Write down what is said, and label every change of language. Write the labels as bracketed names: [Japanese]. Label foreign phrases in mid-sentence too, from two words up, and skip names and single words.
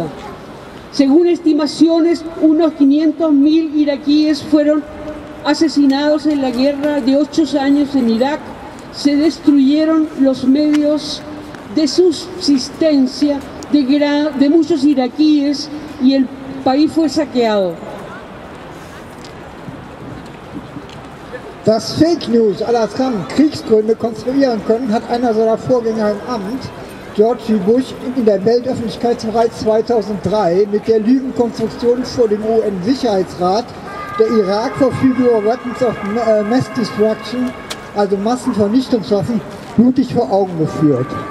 [Spanish] Según estimaciones, unos 500.000 iraquíes fueron asesinados en la guerra de 8 años en Irak. Se destruyeron los medios de subsistencia de muchos iraquíes y el país fue saqueado. [German] Dass Fake News [French] à la [German] Trump Kriegsgründe konstruieren können, hat einer seiner Vorgänger im Amt, George W. Bush, in der Weltöffentlichkeit bereits 2003 mit der Lügenkonstruktion vor dem UN-Sicherheitsrat, der Irak verfüge über [English] Weapons of Mass Destruction, [German] also Massenvernichtungswaffen, blutig vor Augen geführt.